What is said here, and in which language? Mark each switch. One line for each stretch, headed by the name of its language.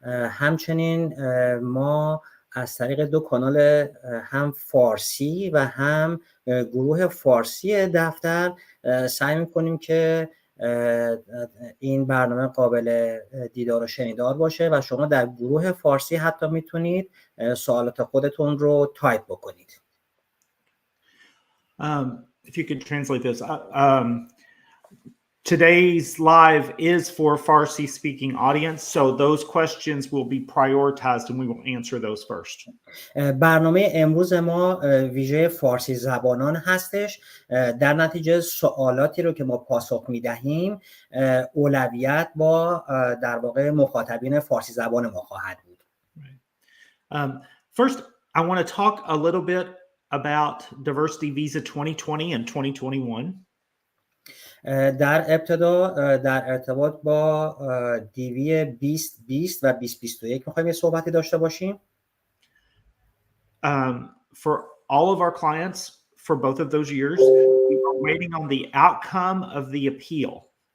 Persian: همچنین ما از طریق دو کانال هم فارسی و هم گروه فارسی دفتر سعی می‌کنیم که این برنامه قابل دیدار و شنیدار باشه و شما در گروه فارسی حتی میتونید سوالات خودتون رو تایپ بکنید.
English: If you could translate this. Today's live is for Farsi speaking audience, so those questions will be prioritized and we will answer those first.
Persian: برنامه امروز ما ویژه فارسی زبانان هستش. در نتیجه سوالاتی رو که ما پاسخ میدهیم اولویت با در واقع مخاطبین فارسی زبان ما خواهد بود.
English: First, I want to talk a little bit about Diversity Visa 2020 and 2021.
Persian: در ابتدا در ارتباط با دیوی 2020 و 2021 می‌خوایم یه صحبتی داشته باشیم.
English: For all of our clients for both of those years, we are waiting on the outcome of the appeal.